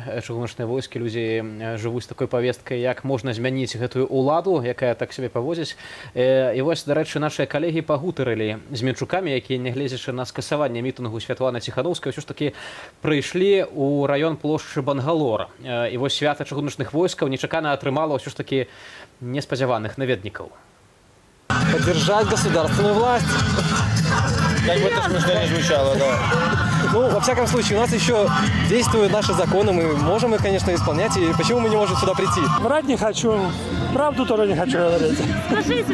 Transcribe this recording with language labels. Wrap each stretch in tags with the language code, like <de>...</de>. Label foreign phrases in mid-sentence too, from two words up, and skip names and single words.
<be>Чыгуначныя войскі, людзі жывуць з такой павесткай, як можна змяніць гэтую ўладу, якая так сябе паводзіць. І вось, дарэчы, нашыя калегі пагутарылі з мінчукамі, якія, нягледзячы на скасаванне мітынгу Святланы Ціхановскай, ўсё ж такі прыйшлі ў раён плошчы Бангалор. І вось свята чыгуначных войскаў нечакана атрымала ўсё ж такі неспадзяваных наведнікаў.</be> <ru>Поддержать государственную власть. Как бы это смешно не звучало, да. Ну, во всяком случае, у нас еще действуют наши законы, мы можем их, конечно, исполнять, и почему мы не можем сюда прийти? Врать не хочу, правду тоже не хочу говорить. Скажите,</ru>